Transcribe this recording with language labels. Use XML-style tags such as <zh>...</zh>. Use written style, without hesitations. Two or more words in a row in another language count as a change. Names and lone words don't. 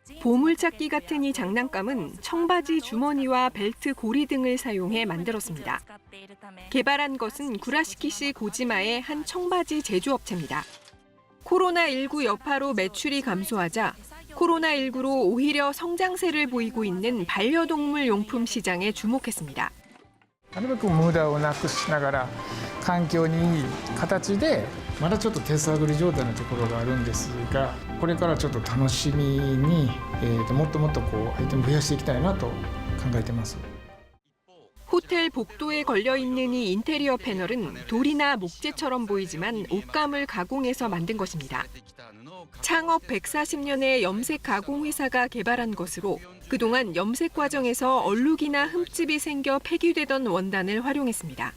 <ko>보물찾기 같은 이 장난감은 청바지 주머니와 벨트 고리 등을 사용해 만들었습니다. 개발한 것은 구라시키시 고지마의 한 청바지 제조업체입니다. 코로나19 여파로 매출이 감소하자 코로나19로 오히려 성장세를 보이고 있는 반려동물 용품 시장에 주목했습니다.</ko> <ja>なるべく無駄をなくしながら環境にいい形でまだちょっと手探り状態のところがあるんですが、これからちょっと楽しみに、もっともっとアイテム増やしていきたいなと考えてます。</ja> <ko>호텔 복도에 걸려있는 이 인테리어 패널은 돌이나 목재처럼 보이지만 옷감을 가공해서 만든 것입니다. 창업 140년의 염색 가공 회사가 개발한 것으로 그동안 염색 과정에서 얼룩이나 흠집이 생겨 폐기되던 원단을 활용했습니다.</ko>